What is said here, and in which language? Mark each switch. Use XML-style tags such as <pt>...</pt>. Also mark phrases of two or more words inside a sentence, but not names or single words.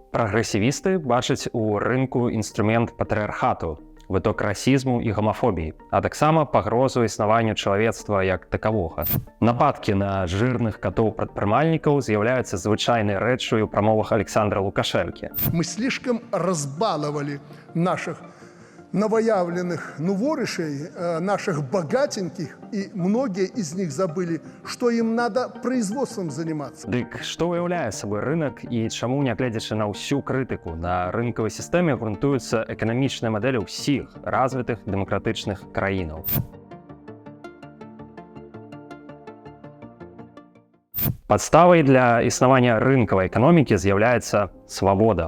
<be>Прагрэсівісты бачаць у рынку інструмент патрыархату, выток расізму і гомафобіі, а таксама пагрозу існаванню чалавецтва як такавога. Нападкі на жирных катоў-прадпрымальнікаў з'яўляюцца звычайнай рэччю ў прамовах Александра Лукашэнкі.</be> <ru>Мы слишком разбаловали наших новоявленных новорышей, наших богатеньких, и многие из них забыли, что им надо производством заниматься.</ru> <be>Дык што ўяўляе сабой рынок і чаму, нягледзячы на ўсю крытыку, на рынкавай сістэме грунтуюцца эканамічныя мадэлі ўсіх развітых дэмакратычных краінаў? Падставай для існавання рынкавай эканомікі з'яўляецца свабода.</be>